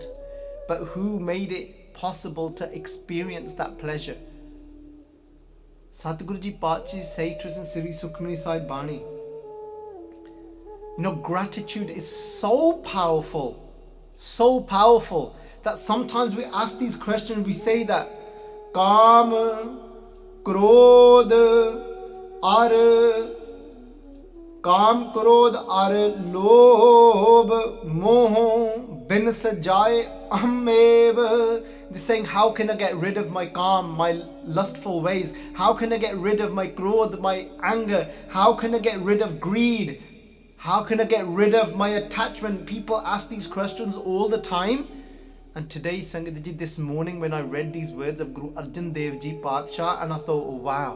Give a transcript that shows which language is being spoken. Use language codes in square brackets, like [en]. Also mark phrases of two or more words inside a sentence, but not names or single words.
[en] But who made it possible to experience that pleasure? Satguru Ji Pachi say to us in Sri Sukhmani Sahib Bani. You know, gratitude is so powerful that sometimes we ask these questions, we say that [pa] ਕਾਮ ਕ੍ਰੋਧ ਅਰੁ ਕਾਮ ਕ੍ਰੋਧ ਅਰੁ ਲੋਭ ਮੋਹ ਬਿਨਸਿ ਜਾਇ ਅਹੰਮੇਵ. [en] They're saying, how can I get rid of my Kam, my lustful ways? How can I get rid of my Krodh, my anger? How can I get rid of greed? How can I get rid of my attachment? People ask these questions all the time. And today, Sangat Ji, this morning when I read these words of Guru Arjun Dev Ji Padshah, and I thought, oh, wow.